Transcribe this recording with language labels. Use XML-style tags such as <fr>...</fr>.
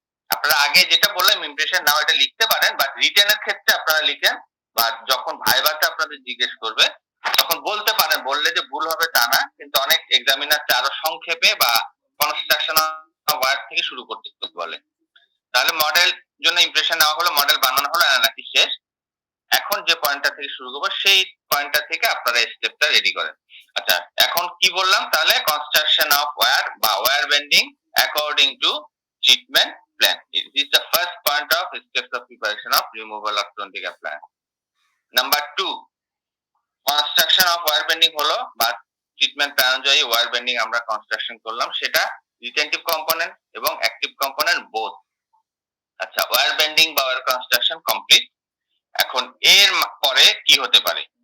<bn>আপনারা আগে যেটা বললাম ইমপ্রেশন নাও, এটা লিখতে পারেন, বাট রিটেনের ক্ষেত্রে আপনারা লিখেন বা যখন ভাইভাতে আপনাদের জিজ্ঞেস করবে তখন বলতে পারেন, বললে যে ভুল হবে তা না, কিন্তু অনেক এক্সামিনার আরো সংক্ষেপে বা কনস্ট্রাকশন অফ ওয়্যার থেকে শুরু করতে বলে। তাহলে মডেল জন্য ইমপ্রেশন নেওয়া হলো, মডেল বানানো হলো, অ্যানালাইসিস শেষ। এখন যে পয়েন্টটা থেকে শুরু করবো সেই পয়েন্টটা থেকে আপনারা স্টেপটা রেডি করেন। আচ্ছা, এখন কি বললাম?</bn> <en>তাহলে construction of wire বা wire bending according to treatment plan, this is the first point of steps of preparation of removal of orthodontic appliance. Number 2,</en> <bn>construction of wire bending হলো বা ট্রিটমেন্ট প্ল্যান অনুযায়ী ওয়্যার বেন্ডিং আমরা construction করলাম, সেটা রিটেনটিভ component এবং active component both. আচ্ছা, wire bending বা wire construction complete. এখন এর পরে কি হতে পারে?</bn>